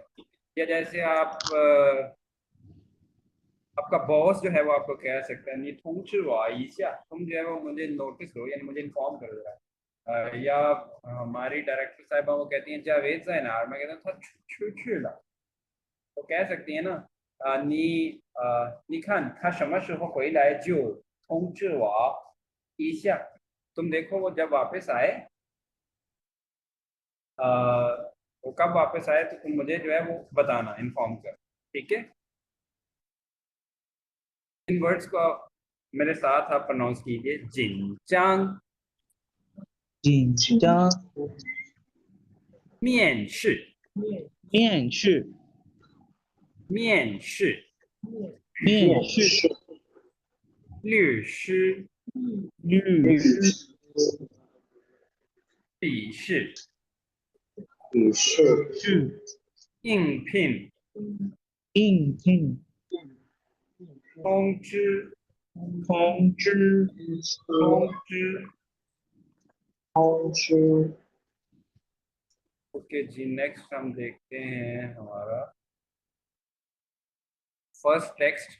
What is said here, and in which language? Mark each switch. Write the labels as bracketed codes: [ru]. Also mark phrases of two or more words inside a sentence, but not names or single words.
[hi] या जैसे आप आपका बॉस जो है वो आपको कह सकता है, नहीं तुम जो है वो मुझे नोटिस करो, यानी मुझे इन्फॉर्म करो जरा। या हमारी डायरेक्टर साहबा वो कहती हैं जावेद जैनार, मैं कहता था छुछुला। तो कह सकती है ना, [zh] 你看他什么时候回来就通知我一下. [hi] तुम देखो वो जब वापस आए, आ, वो कब वापस आए तो तुम मुझे जो है वो बताना, इन्फॉर्म कर. ठीक है। इन वर्ड्स को मेरे साथ आप प्रोनाउंस कीजिए, जिनचांग। [zh] 紧张，面试，面试，面试，面试，律师，律师，笔试，是应聘，应聘，通知，通知，通知। [hi] ओके जी, नेक्स्ट हम देखते हैं हमारा [en] first text.